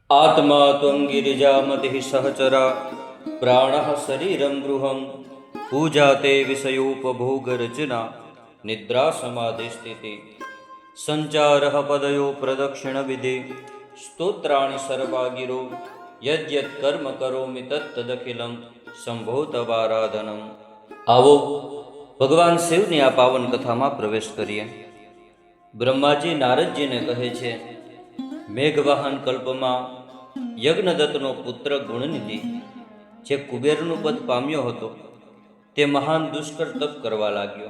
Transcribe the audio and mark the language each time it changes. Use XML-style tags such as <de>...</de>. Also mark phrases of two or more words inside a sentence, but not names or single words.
<sa>आत्मा त्वं गिरिजामतिः सहचरा प्राणः शरीरं गृहं पूजा ते विषयोपभोगरचना निद्रा समाधिस्थिति संचारः पदयो प्रदक्षिणविधि स्तोत्राणि सर्वा गिरो यद्यत् कर्म करोमि तत्तदखिलं शंभो तवाराधनम्।</sa> <gu>आवो ભગવાન શિવની આ પાવન કથામાં પ્રવેશ કરીએ। બ્રહ્માજી નારદજીને કહે છે, મેઘવાહન કલ્પમાં યજ્ઞદત્તનો પુત્ર ગુણનિધિ જે કુબેરનું પદ પામ્યો હતો તે મહાન દુષ્કર તપ કરવા લાગ્યો।</gu>